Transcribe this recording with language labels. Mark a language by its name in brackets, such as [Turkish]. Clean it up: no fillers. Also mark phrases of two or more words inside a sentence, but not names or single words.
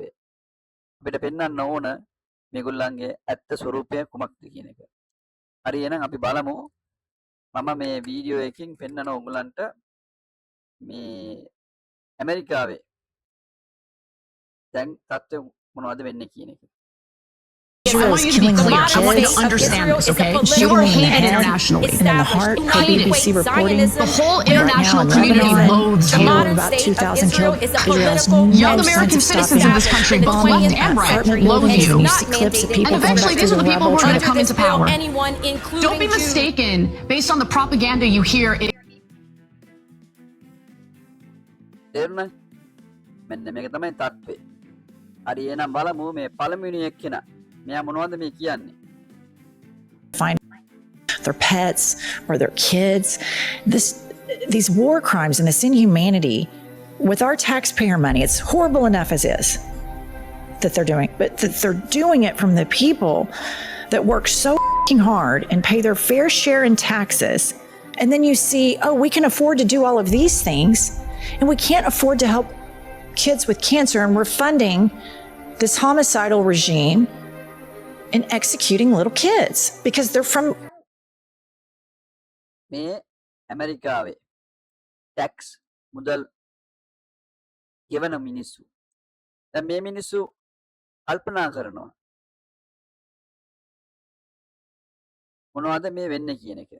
[Sinhala] අපිට පෙන්වන්න ඕන මේගොල්ලන්ගේ ඇත්ත ස්වරූපය කුමක්ද කියන එක. හරි එහෙනම් අපි බලමු. මම මේ වීඩියෝ එකකින් පෙන්වන ඕගොල්ලන්ට මේ ඇමරිකාවේ දැන් තත්ත්වය මොනවද වෙන්නේ කියන එක. [English] I want you to be clear. I want you to understand this, okay? You are hated internationally. And in the heart, the BBC reporting The whole international community loathes you. about 2,000 killed. Israel's Young American citizens of this country, both left and right, loathe you. You see clips of people And going eventually, back these to are the the people rubble who are going trying to come into power. Don't be Don't mistaken based on the propaganda you hear. [Sinhala] තේරුණා? මෙන්න මේක තමයි තත්ත්වය. හරි එහෙනම් බලමු මේ පළමුවෙනි එක්කෙනා. මෙයා මොනවද මේ කියන්නේ? [English] find their pets or their kids. These war crimes and this inhumanity with our taxpayer money, it's horrible enough as is that they're doing, but that they're doing it from the people that work so hard and pay their fair share in taxes. And then you see, oh, we can afford to do all of these things and we can't afford to help kids with cancer, and we're funding this homicidal regime and executing little kids because they're from [Sinhala] මේ ඇමරිකාවේ ටැක්ස් මුදල් ගෙවන මිනිස්සු. දැන් මේ මිනිස්සු කල්පනා කරනවා මොනවද මේ වෙන්නේ කියන එක.